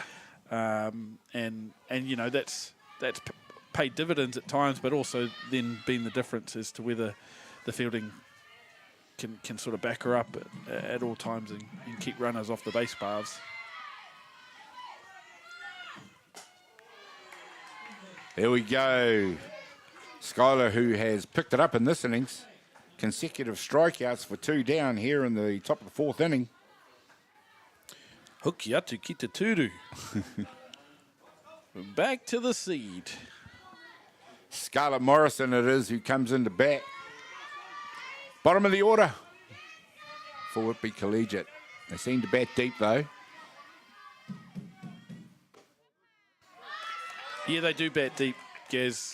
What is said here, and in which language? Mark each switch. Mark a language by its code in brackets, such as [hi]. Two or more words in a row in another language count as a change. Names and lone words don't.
[en] And that's paid dividends at times, but also then been the difference as to whether the fielding can sort of back her up at all times and keep runners off the base paths. There we go. Skylar, who has picked it up in this innings, consecutive strikeouts for 2 down here in the top of the 4th inning. [mi] Hoki atu ki te turu. [en] Back to the seed. Scarlett Morrison it is who comes into bat. Bottom of the order for Whitby Collegiate. They seem to bat deep though. Yeah, they do bat deep, Gaz.